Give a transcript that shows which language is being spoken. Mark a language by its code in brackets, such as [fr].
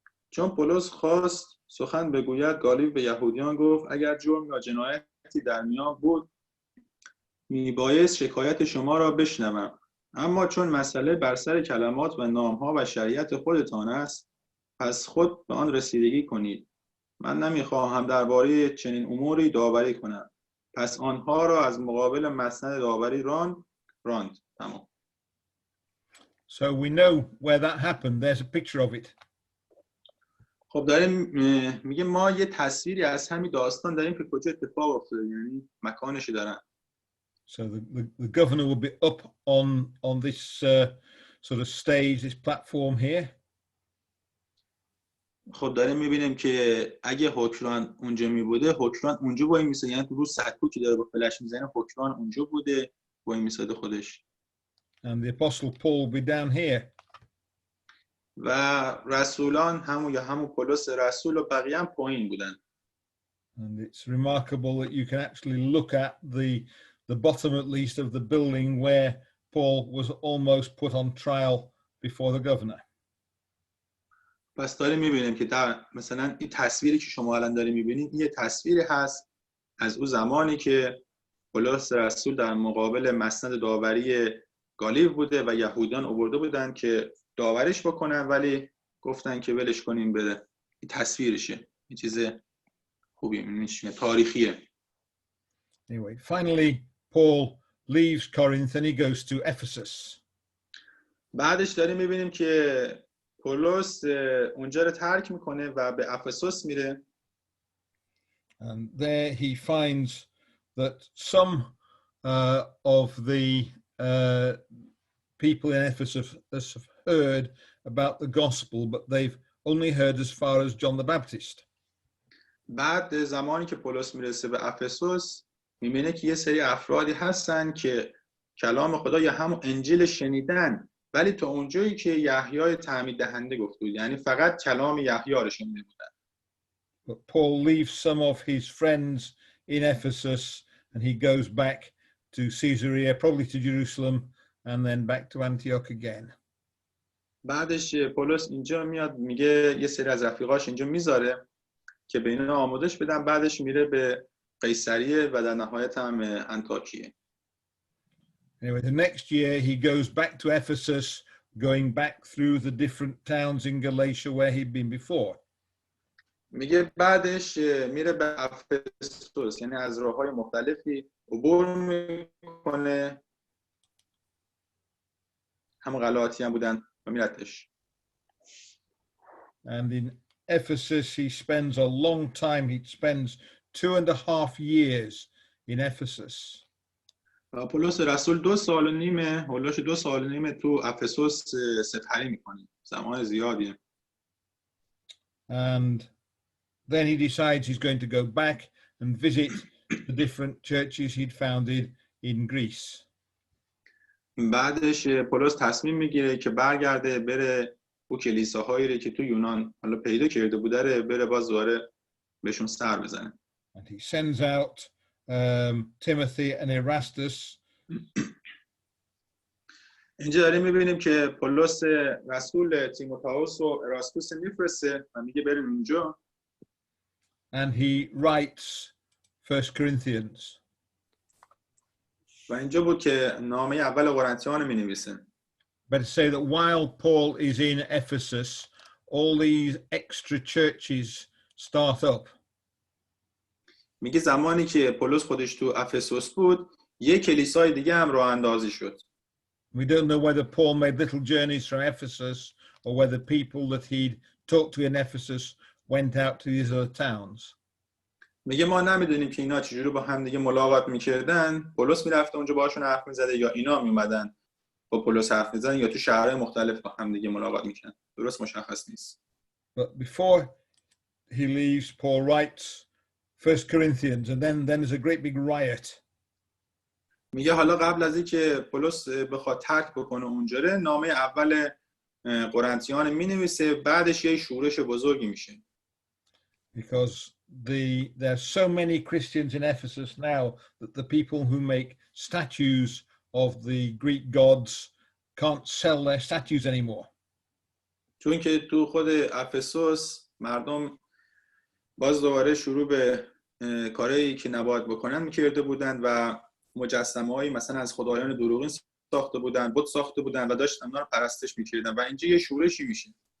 [fa] چون پولس خواست سخن بگوید، گالیب به یهودیان گفت اگر جرم یا جنایتی در میان بود میبایست شکایت شما را بشنوم، اما چون مسئله بر سر کلمات و نامها و شریعت خودتان است، پس خود به آن رسیدگی کنید. من نمیخواهم درباره چنین اموری داوری کنم. پس آنها را از مقابل مسند داوری راند. تمام. [en] So we know where that happened. There's a picture of it. [fa] خب داریم میگه ما یه تصویری از همین داستان داریم که کجا اتفاق افتاده، یعنی مکانش دارن. [en] So the governor will be up on this sort of stage, this platform here. [fa] خب داریم میبینیم که اگه حکمران اونجا میبوده، حکمران اونجا وای میساده، یعنی تو رو سکو که داره با فلش میزنه حکمران اونجا بوده وای میساده خودش. [en] And the apostle Paul will be down here. [fa] و رسولان همون پولس رسول و بقیه هم پایین بودن. [en] And it's remarkable that you can actually look at the bottom at least of the building where Paul was almost put on trial before the governor. [fa] پس داریم میبینیم که مثلا این تصویری که شما الان داریم میبینید یه تصویری هست از اون زمانی که پولس رسول در مقابل مسند داوری گالیو بوده و یهودیان آورده بودن که داوریش بکنن، ولی گفتن که ولش کنیم بره. این تصویرشه، این چیز خوبی میشه، تاریخیه. [en] Anyway, finally Paul leaves Corinth and he goes to Ephesus. [fa] بعدش داریم میبینیم که پولس اونجا رو ترک میکنه و به افسوس میره. [en] And there he finds that some of the people in Ephesus have heard about the gospel, but they've only heard as far as John the Baptist. [fa] بعد زمانی که پولس میرسه به افسوس میبینه که یه سری افرادی هستن که کلام خدا یا همون انجیل شنیدن، ولی تا اونجایی که یحیای تعمید دهنده گفته بود، یعنی فقط کلام یحیی رو شنیده بودن. [en] But Paul leaves some of his friends in Ephesus and he goes back to Caesarea, probably to Jerusalem, and then back to Antioch again. [fa] بعدش پولس اینجا میاد میگه یه سری از رفیقاش اینجا میذاره که به اینا آموزش بدن، بعدش میره به قیصریه و در نهایت هم انطاکیه. [en] Anyway, the next year he goes back to Ephesus, going back through the different towns in Galatia where he'd been before. [fa] میگه بعدش میره به افسوس، یعنی از راههای مختلفی عبور میکنه، هم غلاطی هم بودن و میرتش. [en] And in Ephesus he spends a long time. He spends 2.5 years in Ephesus. [fa] و پولس رسول 2 سال و نیم، هولوش 2 سال و نیم تو افسوس سپری میکنه، زمان زیادیه. [en] And then he decides he's going to go back and visit the different churches he'd founded in Greece. [fa] بعدش پولس تصمیم میگیره که برگرده بره او کلیساهایی رو که تو یونان حالا پیدا کرده بوده رو بره باز دوباره بهشون سر بزنه. [en] And he sends out Timothy and Erastus. [fa] اینجا داریم میبینیم که پولس رسول تیموتائوس و اراستوس میفرسته و میگه بریم اونجا. [en] And he writes 1 Corinthians. [fa] و اینجا بود که نامه اول قرنتیان می نویسه. [en] Better say that while Paul is in Ephesus, all these extra churches start up. [fa] میگه زمانی که پولس خودش تو افسوس بود، یک کلیسای دیگه هم راه اندازی شد. [en] We don't know whether Paul made little journeys from Ephesus or whether people that he'd talked to in Ephesus went out to these other towns. [fa] میگه ما نمیدونیم که اینا چجوری با هم دیگه ملاقات میکردن. پولس میرفته اونجا باهاشون حرف میزده یا اینا میومدن با پولس حرف میزدن یا تو شهرهای مختلف با هم دیگه ملاقات میکنن. درست مشخص نیست. [en] But before he leaves, Paul writes 1 Corinthians, and then there's a great big riot. [fa] میگه حالا قبل از اینکه پولس بخواد ترک بکنه اونجا نامه اول قرنتیان مینویسه، بعدش یه شورش بزرگی میشه. [en] Because there's so many Christians in Ephesus now that the people who make statues of the Greek gods can't sell their statues anymore. [fa] چون که تو خود افسوس مردم باز دوباره شروع به کارهایی که نباید بکنن میکرده بودن و مجسمه‌هایی مثلا از خدایان دروغین ساخته بودن، بت ساخته بودن و داشتن اونا رو پرستش میکردن و اینجا یه شورشی میشه.